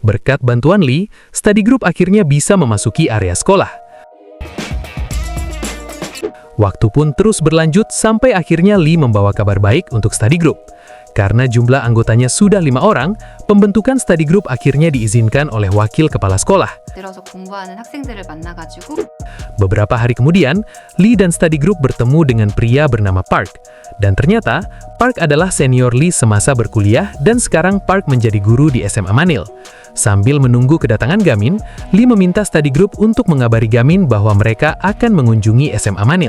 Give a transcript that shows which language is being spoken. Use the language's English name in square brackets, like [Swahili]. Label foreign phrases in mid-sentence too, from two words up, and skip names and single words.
[Indonesian] Berkat bantuan Lee, study group akhirnya bisa memasuki area sekolah. Waktu pun terus berlanjut sampai akhirnya Lee membawa kabar baik untuk study group. Karena jumlah anggotanya sudah 5 orang, pembentukan study group akhirnya diizinkan oleh wakil kepala sekolah. [Korean] 들어서 공부하는 학생들을 만나가지고 [Indonesian] Beberapa hari kemudian, Lee dan study group bertemu dengan pria bernama Park. Dan ternyata, Park adalah senior Lee semasa berkuliah dan sekarang Park menjadi guru di SMA Manil. Sambil menunggu kedatangan Gamin, Lee meminta study group untuk mengabari Gamin bahwa mereka akan mengunjungi SMA Manil.